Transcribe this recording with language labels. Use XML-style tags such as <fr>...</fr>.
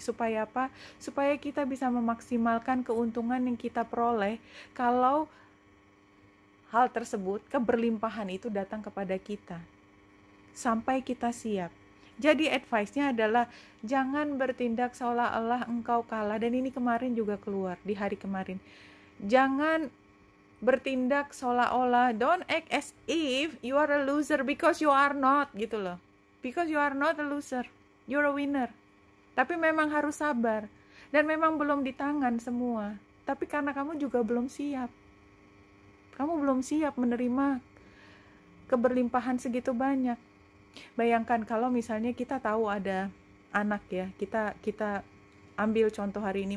<id>Supaya apa? Supaya kita bisa memaksimalkan keuntungan yang kita peroleh kalau hal tersebut, keberlimpahan itu datang kepada kita. Sampai kita siap. Jadi advice-nya adalah jangan bertindak seolah-olah engkau kalah. Dan ini kemarin juga keluar di hari kemarin. Jangan bertindak seolah-olah,</id> <en>don't act as if you are a loser because you are not,</en> <id>gitu loh.</id> <en>Because you are not a loser, you're a winner.</en> <id>Tapi memang harus sabar. Dan memang belum di tangan semua. Tapi karena kamu juga belum siap. Kamu belum siap menerima keberlimpahan segitu banyak. Bayangkan kalau misalnya kita tahu ada anak ya, kita ambil contoh hari ini.</id>